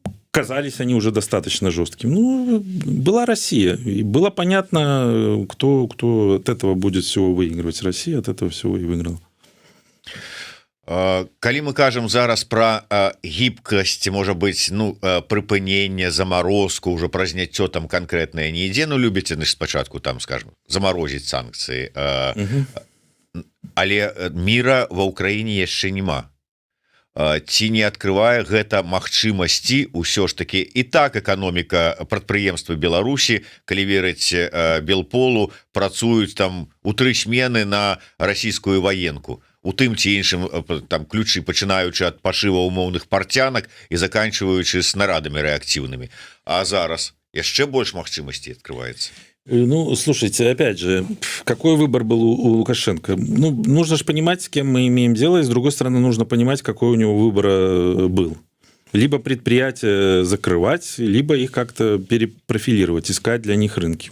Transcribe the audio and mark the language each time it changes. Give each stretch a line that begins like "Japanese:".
Russian: Казались они уже достаточно жесткими. Ну, была Россия, и было понятно, кто от этого будет всего выигрывать. Россия от этого всего и выиграла.
Belarusian: Калі мы кажам зараз про гібкасць, можа быть, прыпынення, заморозку, уже пра зняццё там конкретное не ідзе, ну любіце спачатку там, скажем, заморозіць санкцыі, але мира ва ўкраіне яшчэ няма. Ці не адкрывае гэта магчымасці ўсё ж таки і так эканоміка прадпрыемствы Беларусі, калі верыць Белполу, працуюць там у 3 смены на расійскую ваенку, у тым ці іншым там ключы, пачынаючы ад пашыва умоўных парцянак і заканчиваючы снарадамі рэактыўнымі. А зараз яшчэ больш магчымасцей открывается.
Russian: Ну, слушайте, опять же, какой выбор был у Лукашенко? Ну, нужно же понимать, с кем мы имеем дело, и, с другой стороны, нужно понимать, какой у него выбор был. Либо предприятия закрывать, либо их как-то перепрофилировать, искать для них рынки.